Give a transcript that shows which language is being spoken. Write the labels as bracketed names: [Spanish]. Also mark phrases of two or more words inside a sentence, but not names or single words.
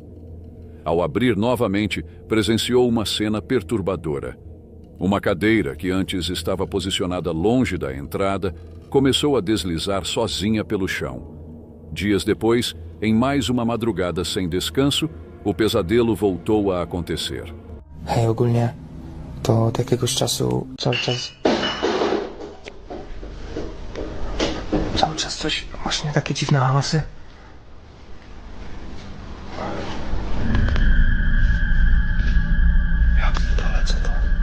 [Portuguese] Ao abrir novamente, presenciou uma cena perturbadora. Uma cadeira, que antes estava posicionada longe da entrada, começou a deslizar sozinha pelo chão. Dias depois, em mais uma madrugada sem descanso, o pesadelo voltou a acontecer. [Polish] Hej, ogólnie to od jakiegoś czasu cały czas coś, właśnie takie dziwne hałasy. Ja pierdolę, co to?